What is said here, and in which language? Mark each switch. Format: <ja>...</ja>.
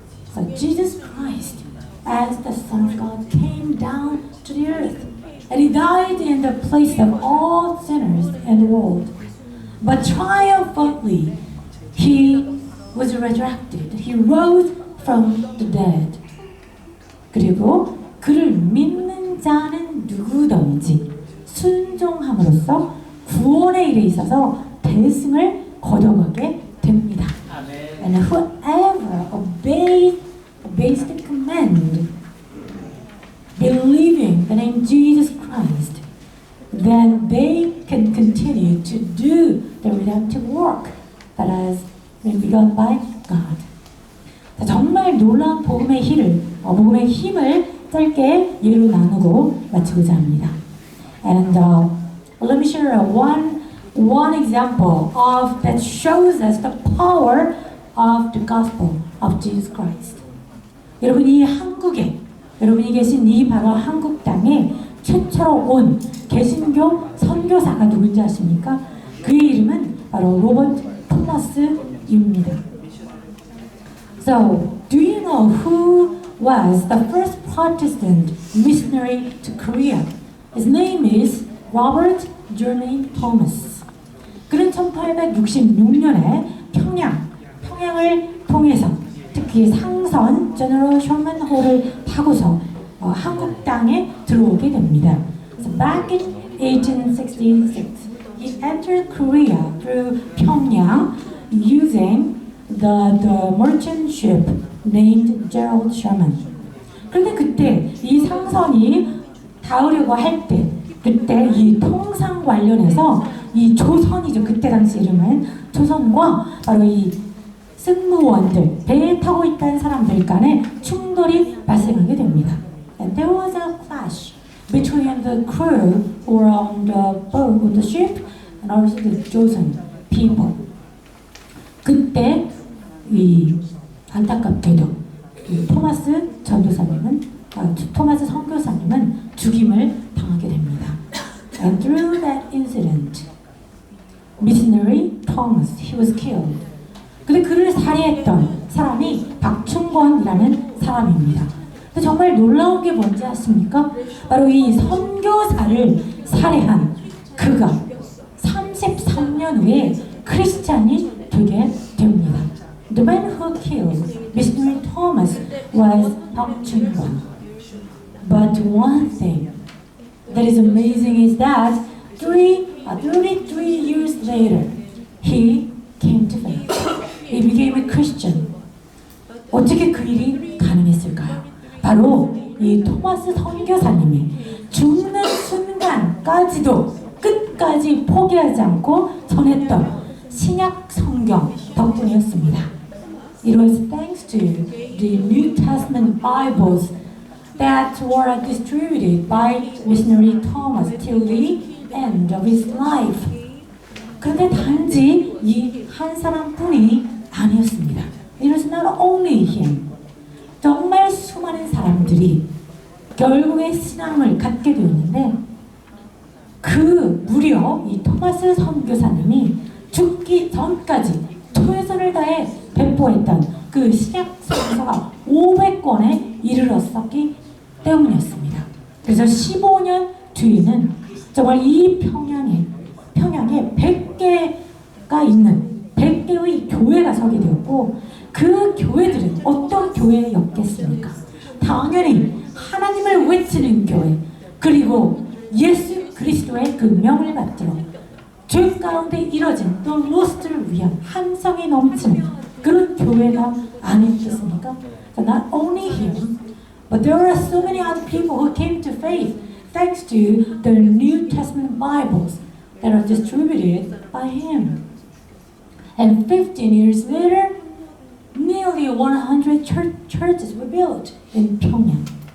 <en>So Jesus Christ, as the Son of God, came down to the earth, and He died in the place of all sinners in the world. But triumphantly, He was resurrected. He rose from the dead.</en> <ko>그리고 그를 믿는 자는 누구든지 순종함으로써 구원의 일에 있어서 대승을 거둬가게 됩니다.</ko> <en>And whoever obeys the command, believing the name Jesus Christ, then they can continue to do the redemptive work that has been begun by God.</en> <ko>자, 정말 놀라운 복음의 힘을 짧게 예로 나누고 마치고자 합니다.</ko> <en>And let me share one example of that shows us the power of the gospel of Jesus Christ.</en> <ko>여러분 이 한국에 여러분이 계신 이 바로 한국 땅에 최초로 온 개신교 선교사가 누군지 아십니까? 그의 이름은 바로 로버트 토마스입니다.</ko> <en>So, do you know who was the first Protestant missionary to Korea? His name is Robert Journey Thomas.</en> <ko>그는 1866년에 평양을 통해서 특히 상선 제너럴 셔먼 호를 타고서 한국 땅에 들어오게 됩니다.</ko> <en>So back in 1866, he entered Korea through Pyongyang using the merchant ship named Gerald Sherman.</en> <ko>그런데 그때 이 상선이 닿으려고 할 때, 그때 이 통상 관련해서 이 조선이죠. 그때 당시 이름은 조선과 바로 이 승무원들, 배에 타고 있던 사람들 간에 충돌이 발생하게 됩니다.</ko> <en>And there was a clash between the crew who were on the boat, on the ship, and also the Joseon people.</en> <ko>그때 이 안타깝게도 이 토마스 선교사님은 죽임을 당하게 됩니다.</ko> <en>And through that incident, missionary Thomas, he was killed.</en> <ko>근데 그를 살해했던 사람이 박충권이라는 사람입니다. 근데 정말 놀라운 게 뭔지 아십니까? 바로 이 선교사를 살해한 그가 33년 후에 크리스찬이 되게 됩니다.</ko> <en>The man who killed missionary Thomas was 박충권. But one thing that is amazing is that 33 years later, he came to faith. He became a Christian.</en> <ko>어떻게 그 일이 가능했을까요? 바로 이 토마스 선교사님이 죽는 순간까지도 끝까지 포기하지 않고 전했던 신약 성경 덕분이었습니다.</ko> <en>It was thanks to the New Testament Bibles that were distributed by missionary Thomas till the end of his life.</en> <ko>그런데 단지 이 한 사람뿐이 아니었습니다.</ko> <en>It was not only him.</en> <ko>정말 수많은 사람들이 결국에 신앙을 갖게 되었는데 그 무려 이 토마스 선교사님이 죽기 전까지 최선을 다해 배포했던 그 신약 성서가 500권에 이르렀었기 때문이었습니다. 그래서 15년 뒤에는 정말 이 평양에 100개가 있는 100개의 교회가 서게 되었고 그 교회들은 어떤 교회였겠습니까? 당연히 하나님을 외치는 교회, 그리고 예수 그리스도의 그 명을 받들어 죄 가운데 이뤄진 또 로스트를 위한 함성이 넘치는 그런 교회가 아니었겠습니까?</ko> <en>So not only him, but there are so many other people who came to faith thanks to the New Testament Bibles that are distributed by him. And 15 years later, nearly 100 churches were built in Pyongyang.</en>